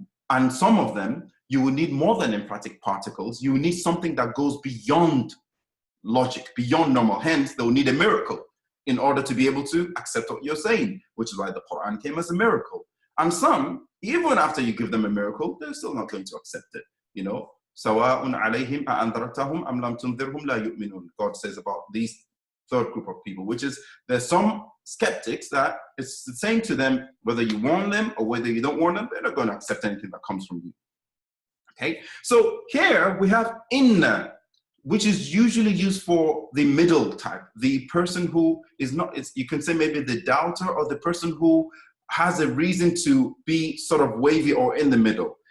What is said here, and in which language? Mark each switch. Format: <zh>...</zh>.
<en>And some of them, you will need more than emphatic particles. You will need something that goes beyond logic, beyond normal. Hence, they'll need a miracle in order to be able to accept what you're saying, which is why the Qur'an came as a miracle. And some, even after you give them a miracle, they're still not going to accept it, you know.</en> <ar>سواء عليهم أأنذرتهم أم لم تنذرهم لا يؤمنون.</ar> <en>God says about these third group of people, which is there's some skeptics that it's the same to them, whether you warn them or whether you don't warn them, they're not going to accept anything that comes from you. Okay, so here we have inna, which is usually used for the middle type, the person who is not, you can say maybe the doubter or the person who has a reason to be sort of wavy or in the middle.</en>